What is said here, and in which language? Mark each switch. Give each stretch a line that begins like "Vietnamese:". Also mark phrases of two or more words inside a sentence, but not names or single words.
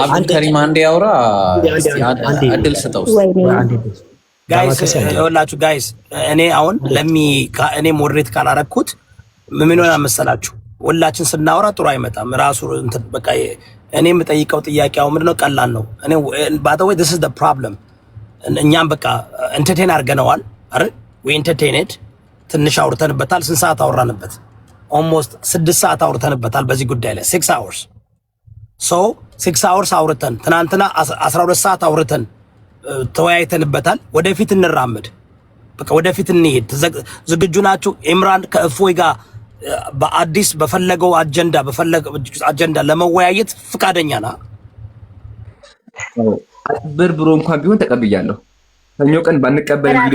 Amharic: አንተ ሪማንድ ያውራ አድል ስጠው ጋይስ እኔ አሁን እኔ ሞዴሬት ካላረኩት ምን ሆነ መሰላችሁ? ሁላችን ስናወራ ጥሩ አይመጣም። ራሱ እንትን በቃ እኔ የምጠይቀው ጥያቄው ምንድነው? ቀላል ነው። እኔ
English: by the way this is the problem
Amharic: እኛም በቃ ኢንተርቴን አድርገነዋል አይደል?
English: we entertained
Amharic: ትንሽ አውርተንበታል። ስንት ሰዓት አወራንበት? almost 6 ሰዓት አውርተንበታል በዚህ ጉዳይ ላይ
English: 6 hours so 6 hours
Amharic: አውርተን ትናንትና 12 ሰዓት አውርተን ተወያይተንበታል። ወደፊት እንራመድ፣ በቃ ወደፊት እንሄድ። ዝግጁ ናችሁ? ኢምራን ከእፎይ ጋር በአዲስ በፈለገው አጀንዳ ለመወያየት ፍቃደኛ ና? ብርብሮ እንኳን ቢሆን ተቀብያለሁ። ሰኞ ቀን ባንቀበል ቪዲዮ